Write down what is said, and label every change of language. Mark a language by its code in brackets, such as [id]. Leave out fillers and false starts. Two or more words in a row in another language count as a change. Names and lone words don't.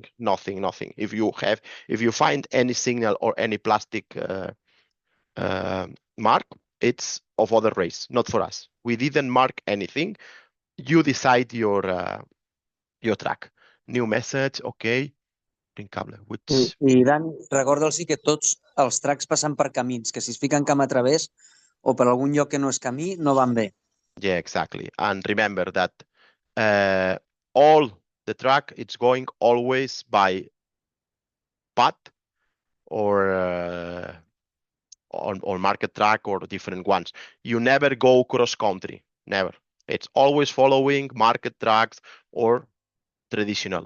[en] If you find any signal or any plastic mark, it's of other race, not for us. We didn't mark anything. You decide your track. New message, okay. Which... [ca] I Dan, recorda'ls que tots els tracks passen per camins, que si es fiquen camp a través o per algun lloc que no és camí, no van bé. [en] Yeah, exactly. And remember that all the track, it's going always by path or market track or different ones. You never go cross country, never. It's always following market tracks or traditional.